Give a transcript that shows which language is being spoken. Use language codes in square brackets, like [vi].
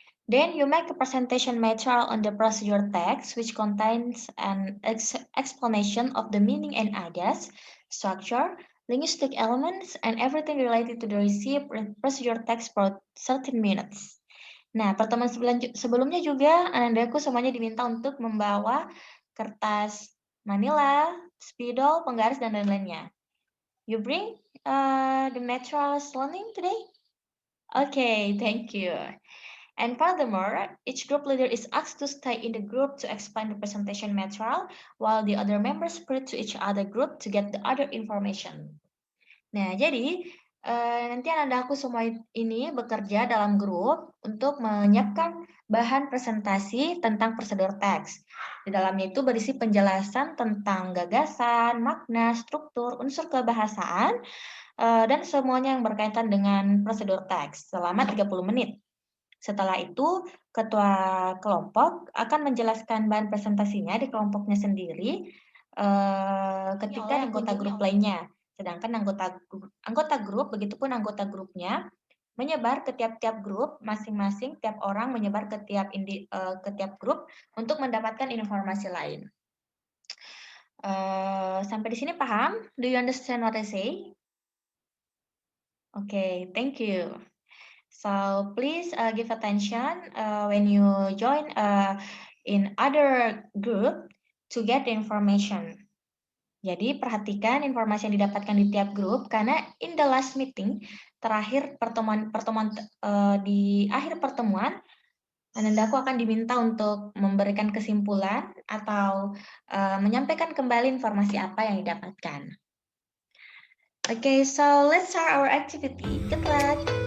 [en] Then you make a presentation material on the procedure text, which contains an explanation of the meaning and ideas, structure, linguistic elements, and everything related to the received procedure text for 13 minutes. [id] Nah, pertemuan sebelumnya juga Anandaku semuanya diminta untuk membawa kertas manila, spidol, penggaris, dan lain-lainnya. [en] You bring the materials learning today? Okay, thank you. And furthermore, each group leader is asked to stay in the group to explain the presentation material, while the other members spread to each other group to get the other information. [id] Nah, jadi nanti anak aku semua ini bekerja dalam grup untuk menyiapkan bahan presentasi tentang prosedur teks. Di dalamnya itu berisi penjelasan tentang gagasan, makna, struktur, unsur kebahasaan, dan semuanya yang berkaitan dengan prosedur teks selama 30 menit. Setelah itu, ketua kelompok akan menjelaskan bahan presentasinya di kelompoknya sendiri ketika anggota grup lainnya. Sedangkan anggota grup, begitupun anggota grupnya, menyebar ke tiap-tiap grup, masing-masing tiap orang menyebar ke tiap grup untuk mendapatkan informasi lain. Sampai di sini paham? [en] Do you understand what I say? Okay, thank you. So please give attention when you join in other group to get the information. [id] Jadi perhatikan informasi yang didapatkan di tiap grup karena [en] in the last meeting, [id] terakhir pertemuan di akhir pertemuan, Anandaku akan diminta untuk memberikan kesimpulan atau menyampaikan kembali informasi apa yang didapatkan. [en] Okay, so let's start our activity. Good luck.